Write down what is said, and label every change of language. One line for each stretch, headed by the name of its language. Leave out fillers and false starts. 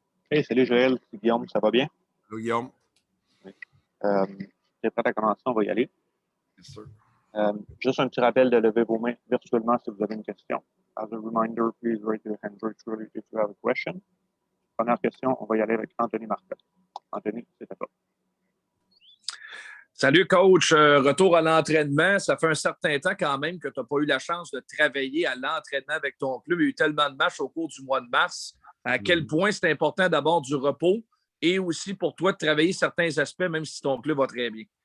French: Hey, salut Joël, c'est Guillaume, ça va bien?
English: Hello, Guillaume.
French: Oui. Euh, T'es prêt à commencer, on va y aller.
English: Yes, sir.
French: Juste un petit rappel de lever vos mains virtuellement si vous avez une question.
English: As a reminder, please raise your hand virtually if you have a question.
French: Première question, on va y aller avec Anthony Marcotte. Anthony, c'est à toi. Salut, coach. Retour à l'entraînement. Ça fait un certain temps quand même que tu n'as pas eu la chance de travailler à l'entraînement avec ton club. Il y a eu tellement de matchs au cours du mois de mars. À quel point c'est important d'abord du repos et aussi pour toi de travailler certains aspects, même si ton club va très bien.